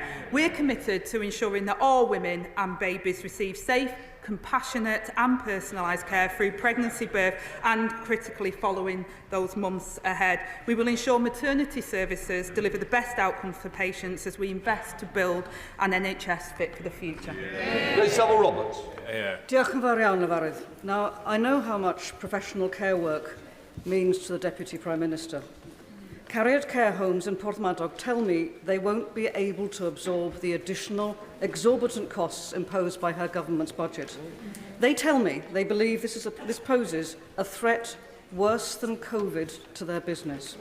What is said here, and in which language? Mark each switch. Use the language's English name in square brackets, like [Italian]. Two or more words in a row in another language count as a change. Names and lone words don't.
[English] We're committed to ensuring that all women and babies receive safe, compassionate and personalised care through pregnancy, birth and, critically, following those months ahead. We will ensure maternity services deliver the best outcomes for patients as we invest to build an NHS fit for the future. Samuel Roberts. [Welsh] Diolch yn fawr iawn, Lefarydd. [English] Now, I know how much professional care work means to the Deputy Prime Minister. Cariad care homes in Porthmadog tell me they won't be able to absorb the additional exorbitant costs imposed by her government's budget. They tell me they believe this poses a threat worse than COVID to their business.